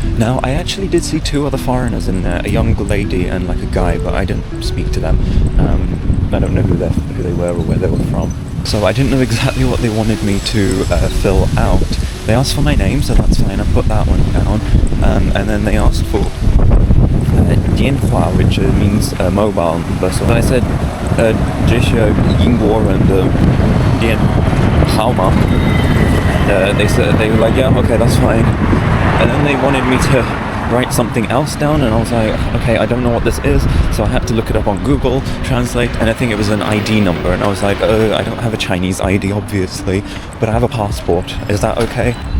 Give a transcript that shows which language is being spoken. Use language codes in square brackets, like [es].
[en] Now, I actually did see two other foreigners in there, a young lady and like a guy, but I didn't speak to them. I don't know who they were or where they were from. So I didn't know exactly what they wanted me to fill out. They asked for my name, so that's fine, I put that one down. And then they asked for 电话, which means mobile number. [zh] So I said, 这是英国人的电号码. [en] They said, they were like, yeah, okay, that's fine. And then they wanted me to write something else down, and I was like, okay, I don't know what this is, so I had to look it up on Google Translate, and I think it was an ID number, and I was like, I don't have a Chinese ID, obviously, but I have a passport, is that okay?